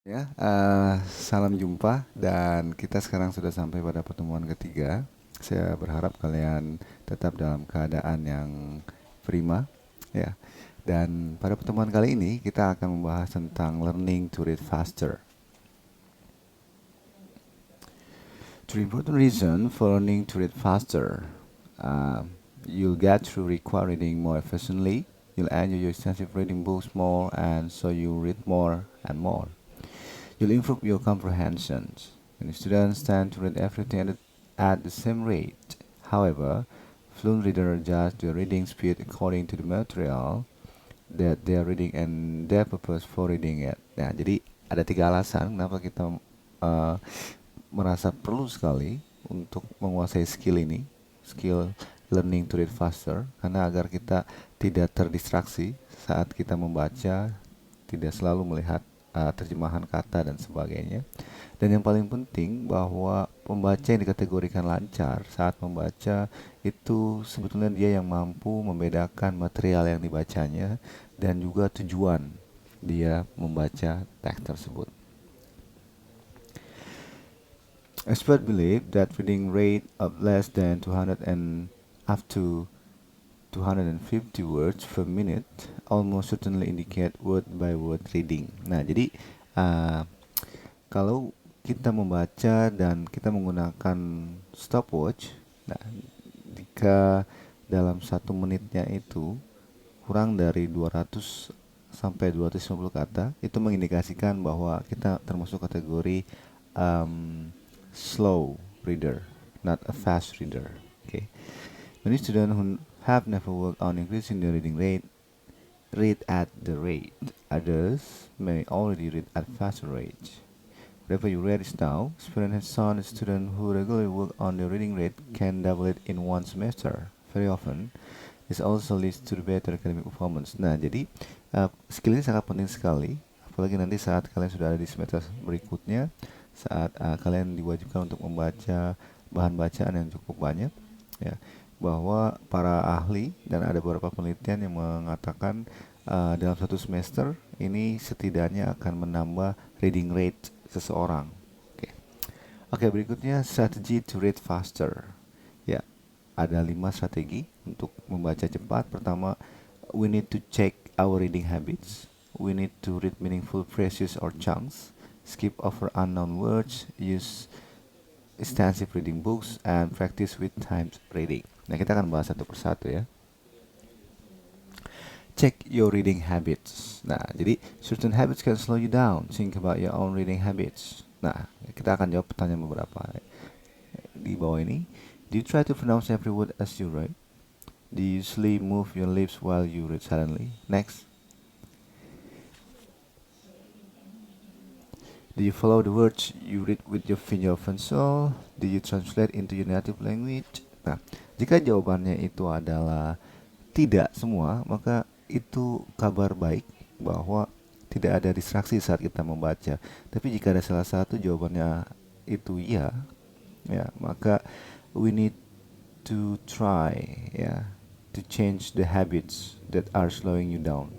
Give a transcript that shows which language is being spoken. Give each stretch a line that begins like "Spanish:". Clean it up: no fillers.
Indonesian: Ya, salam jumpa dan kita sekarang sudah sampai pada pertemuan ketiga. Saya berharap kalian tetap dalam keadaan yang prima, ya. Dan pada pertemuan kali ini kita akan membahas tentang
English: learning to read faster. Three important reasons for learning to read faster. Uh, you'll get to require reading more efficiently. You'll enjoy your extensive reading books more, and so you read more and more. You'll improve your comprehensions. Many students tend to read everything at the same rate. However, fluent readers adjust their reading speed according to the material that they are reading and their purpose for reading it.
Indonesian: Nah, jadi ada tiga alasan kenapa kita uh, merasa perlu sekali untuk menguasai skill ini, skill
English: learning to read faster,
Indonesian: karena agar kita tidak terdistraksi saat kita membaca, tidak selalu melihat terjemahan kata dan sebagainya. Dan yang paling penting bahwa pembaca yang dikategorikan lancar saat membaca itu sebetulnya dia yang mampu membedakan material yang dibacanya dan juga tujuan dia membaca teks tersebut.
English: Experts believe that reading rate of less than 200 and up to 250 words per minute almost certainly indicate word by word reading.
Indonesian: Nah, jadi uh, kalau kita membaca dan kita menggunakan stopwatch, nah jika dalam 1 menitnya itu kurang dari 200 sampai 250 kata, itu mengindikasikan bahwa kita termasuk kategori um,
English: slow reader, not a fast reader. Okay. Many students who have never worked on increasing their reading rate read at the rate. Others may already read at faster rate. Whatever you read is now, experience has shown a student who regularly work on their reading rate can double it in one semester. Very often, this also leads to the better academic performance.
Indonesian: Nah, jadi skill ini sangat penting sekali, apalagi nanti saat kalian sudah ada di semester berikutnya, saat kalian diwajibkan untuk membaca bahan bacaan yang cukup banyak, ya, bahwa para ahli dan ada beberapa penelitian yang mengatakan dalam satu semester ini setidaknya akan menambah reading rate seseorang. Oke, Oke, berikutnya strategi
English: to read faster.
Indonesian: Ya, ada 5 strategi untuk membaca cepat. Pertama,
English: we need to check our reading habits. We need to read meaningful phrases or chunks. Skip over unknown words. Use extensive reading books and practice with timed reading.
Indonesian: Nah, kita akan bahas satu persatu ya.
English: Check your reading habits.
Indonesian: Nah, jadi
English: certain habits can slow you down. Think about your own reading habits.
Indonesian: Nah, kita akan jawab pertanyaan beberapa di bawah ini.
English: Do you try to pronounce every word as you write? Do you usually move your lips while you read silently? Next. Do you follow the words you read with your finger or pencil? Do you translate into your native language?
Indonesian: Nah, jika jawabannya itu adalah tidak semua, maka itu kabar baik bahwa tidak ada distraksi saat kita membaca. Tapi jika ada salah satu jawabannya itu iya, ya, maka
English: we need to try,
Indonesian: ya,
English: to change the habits that are slowing you down.